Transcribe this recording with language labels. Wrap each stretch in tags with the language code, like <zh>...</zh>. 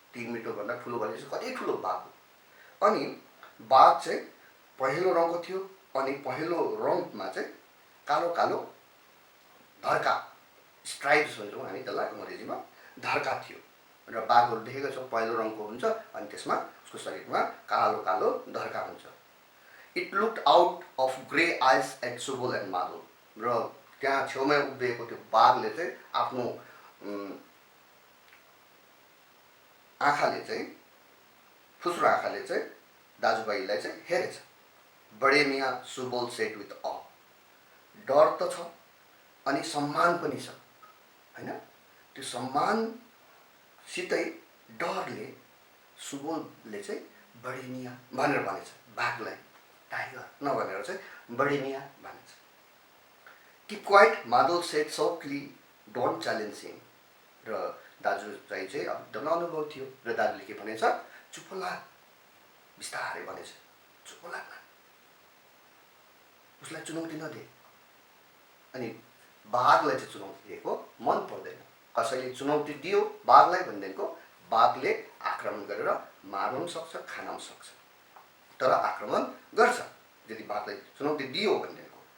<ne>3 मिटरभन्दा ठुलो भनेपछि कति ठुलो बाघ हो। अनि बाघ चाहिँ पहेँलो रङको थियो। अनि पहेँलो रङमा चाहिँ कालो कालो धर्का, स्ट्राइप्स भन्छौँ हामी त्यसलाई अङ्ग्रेजीमा, धर्का थियो। र बाघहरू देखेको छौँ पहेँलो रङको हुन्छ अनि त्यसमा उसको शरीरमा कालो कालो धर्का हुन्छ।</ne> <en>It looked out of grey eyes at Subol and Madhav.</en> <ne>र त्यहाँ छेउमै उभिएको त्यो बाघले चाहिँ आफ्नो आँखाले चाहिँ, फुस्रो आँखाले चाहिँ दाजुभाइलाई चाहिँ हेरेछ। बडे मियाँ सुबोल</ne> <en>Said with a.</en> <ne>डर त छ अनि सम्मान पनि छ हैन। त्यो सम्मानसितै डरले सुबोधले चाहिँ बढी मिया भनेर भनेछ बाघलाई, टाइगर नभनेर चाहिँ बढी मिया भनेछ।</ne> <en>Keep quiet, Madhav said softly, don't challenge him.</en> <ne>र दाजु चाहिँ अब एकदम अनुभव थियो र दाजुले के भनेछ, चुप लाग, बिस्तारै भनेछ, चुप लाग न, उसलाई चुनौती नदे। अनि बाघलाई चाहिँ चुनौती दिएको मन पर्दैन। कसैले चुनौती दियो बाघलाई भनेदेखिको बाघले आक्रमण गरेर मार्न पनि सक्छ, खान पनि सक्छ, तर आक्रमण गर्छ यदि बाघलाई चुनौती दियो भनेदेखिको।</ne>